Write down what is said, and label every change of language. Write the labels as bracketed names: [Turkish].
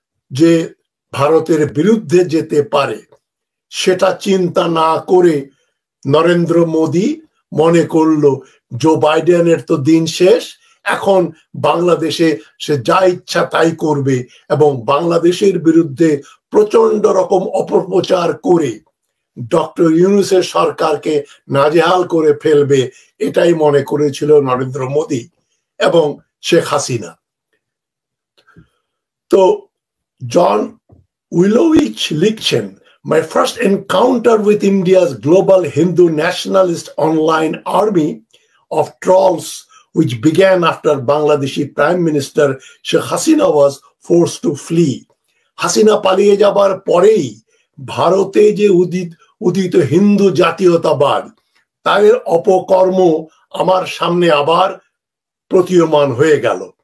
[Bangla] যে ভারতের বিরুদ্ধে যেতে পারে সেটা চিন্তা না করে নরেন্দ্র মোদী মনে করলো জো বাইডেনের তো দিন শেষ, এখন বাংলাদেশে সে যা ইচ্ছা তাই করবে এবং বাংলাদেশের বিরুদ্ধে প্রচন্ড রকম অপপ্রচার করে ডক্টর ইউনূসের সরকারকে নাজেহাল করে ফেলবে, এটাই মনে করেছিল নরেন্দ্র মোদী এবং শেখ হাসিনা। তো জন উইলোউইচ লিখছেন, [English] My first encounter with India's global Hindu nationalist online army of trolls, which began after Bangladeshi Prime Minister Sheikh Hasina was forced to flee. [Bangla] Hasina পালিয়ে যাবার পরেই ভারতে যে উদিত হিন্দু জাতীয়তাবাদ, তাদের অপকর্ম আমার সামনে আবার প্রতীয়মান হয়ে গেল।